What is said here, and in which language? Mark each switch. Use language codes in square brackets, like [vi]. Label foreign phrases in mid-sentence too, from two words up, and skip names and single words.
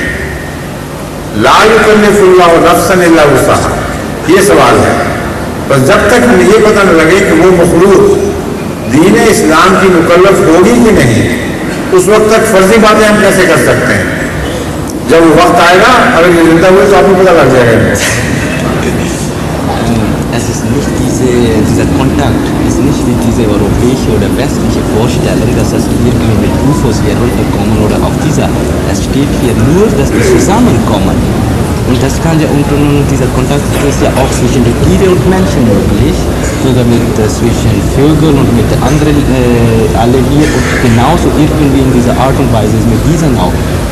[ar] لا یکلف اللہ نفسا الا وسعہا, [ur] یہ سوال ہے. بس جب تک ہمیں یہ پتہ نہ لگے کہ وہ مخلوق دین اسلام کی مکلف ہوگی کہ نہیں, اس وقت تک فرضی باتیں ہم کیسے کر سکتے ہیں. جب وہ وقت آئے گا, اگر یہ زندہ ہوئے تو آپ کو پتہ لگ جائے گا. [de] Es ist nicht dieser Kontakt, ist nicht wie diese europäische oder westliche Vorstellung, dass das irgendwie mit UFOs hier runterkommen oder auf dieser. Es steht hier nur, dass die zusammenkommen. Und das kann ja unter dieser Kontakt ist ja auch zwischen den Tieren und Menschen möglich, sogar mit zwischen Vögeln und mit anderen alle hier und genauso irgendwie in dieser Art und Weise ist mit diesen auch.